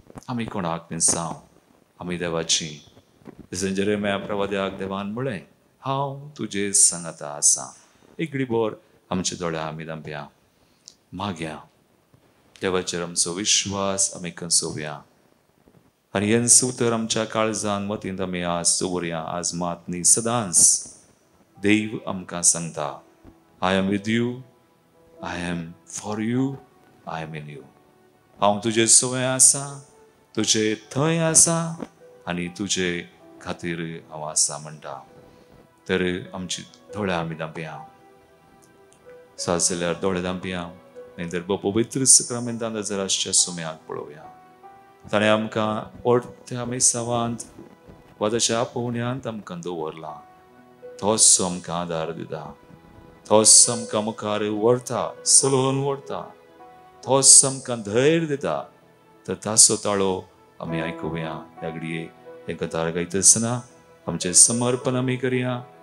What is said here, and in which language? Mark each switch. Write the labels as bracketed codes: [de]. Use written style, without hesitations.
[kok] आमी कोणाक मिसाव आमी देवाची. जेरेमिया प्रवाद्याक देवान म्हळें, हांव तुजे सांगाता आसा. एक घडीभर आमच्या दोळ्या आमी धांपया, मागया. देवाचेर आमचो विश्वास आमी कसोवया आनी हें उतर आमच्या काळजान मतींत आमी आज दवरया. आज मात न्ही, सदांच देव आमकां सांगता, [en] I am with you, I am for you, I am in you. [kok] हांव तुजे सवय आसा, तुजे थंय आसा आनी तुजे खातीर हांव आसा म्हणटा. तर आमची दोळ्या आमी धांपया. जाल्यार दोळे धांपया नाहीतर पवित्र सक्रामेंतान जराशें सुम्याक पळोवया. ताणें आमकां व्हडल्या मेसावांत वा ताच्या पोवण्यांत आमकां दवरला. तोच आमकां आदार दिता, तोच आमकां मुखार व्हरता, चलोवन व्हरता, तोच आमकां धैर्य दिता. तर ताचो ताळो आमी आयकुया. ह्या घडये हे कथार गायतना आमचें समर्पण आमी करया.